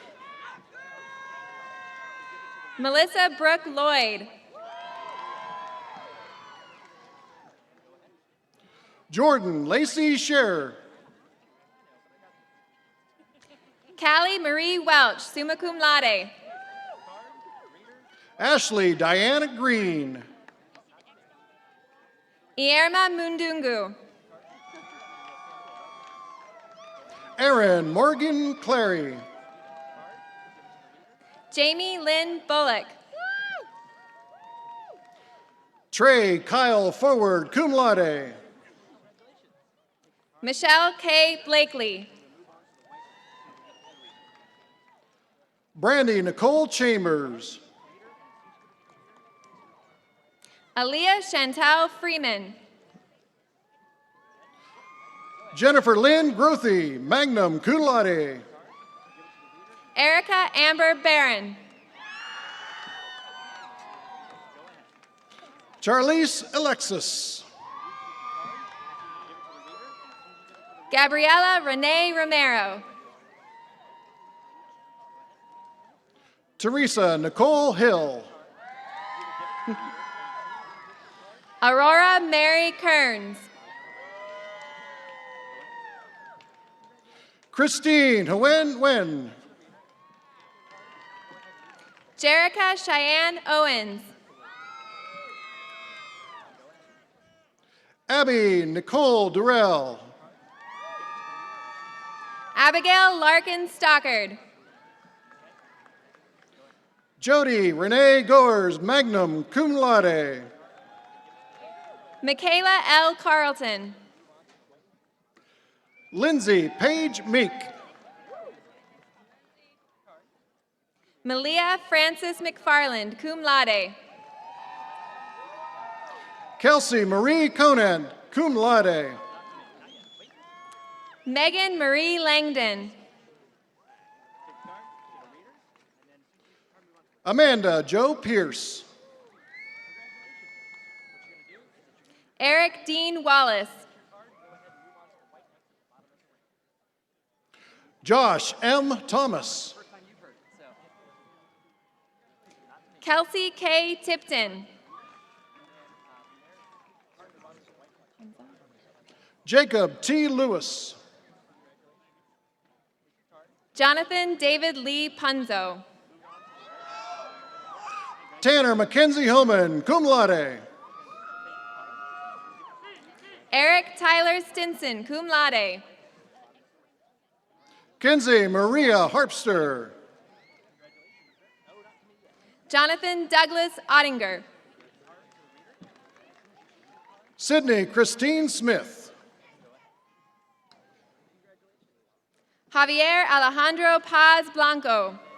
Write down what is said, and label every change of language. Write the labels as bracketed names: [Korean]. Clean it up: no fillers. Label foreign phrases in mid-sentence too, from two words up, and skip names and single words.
[English] Melissa Brooke Lloyd. Jordan Lacey Scherer. Callie Marie Welch, [Latin] summa cum laude. [English] Ashley Diana Green. Ierma Mundungu. Erin Morgan Clary. Jamie Lynn Bullock. Trey Kyle Forward, [Latin] cum laude. [English] Michelle K. Blakely. Brandy Nicole Chambers. Aaliyah Chantal Freeman. Jennifer Lynn Grothy, [Latin] magnum cum laude. [English] Erica Amber Barron. Charlize Alexis. Gabriela Renee Romero. Teresa Nicole Hill. Aurora Mary Kearns. Christine Hwen Wen. Jerica Cheyenne Owens. Abby Nicole Durrell. Abigail Larkin Stockard. Jody Renee Goers, [Latin] magnum cum laude. [English] Michaela L. Carlton. Lindsay Paige Meek. Malia Francis McFarland, [Latin] cum laude. [English] Kelsey Marie Conant, [Latin] cum laude. [English] Megan Marie Langdon. Amanda Joe Pierce. Eric Dean Wallace. Josh M. Thomas. Kelsey K. Tipton. Jacob T. Lewis. Jonathan David Lee Punzo. Tanner Mackenzie Homan, [Latin] cum laude. [English] Eric Tyler Stinson, [Latin] cum laude. [English] Kinsey Maria Harpster. Jonathan Douglas Ottinger. Sydney Christine Smith. Javier Alejandro Paz Blanco.